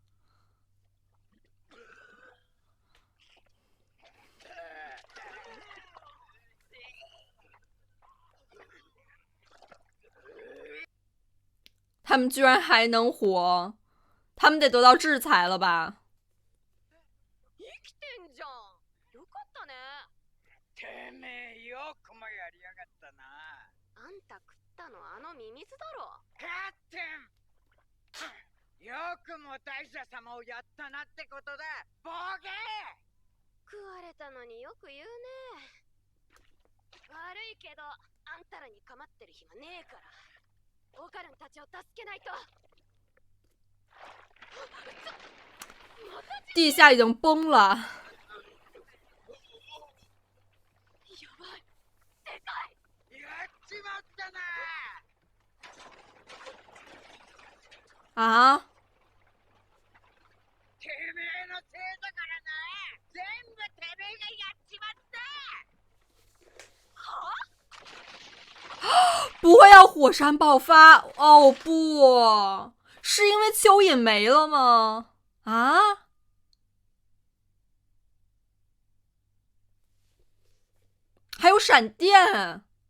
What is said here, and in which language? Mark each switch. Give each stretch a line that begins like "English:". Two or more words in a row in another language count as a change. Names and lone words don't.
Chinese: 他们居然还能活，他们得得到制裁了吧？
Japanese: 生きてんじゃん。よかったね。てめえよくもやりやがったな。あんた食ったのあのミミズだろ。カッテン。よくも大社様をやったなってことだ。ボケ。食われたのによく言うね。悪いけどあんたらに構ってる暇ねえから。オカルンたちを助けないと。
Chinese: 地下已经崩了。
Japanese: やばい、でかい。やっちまったな。啊！てめえのせいだからな。全部てめえがやっちまった。
Chinese: 不会要火山爆发？哦不，是因为蚯蚓没了吗？啊？还有闪电？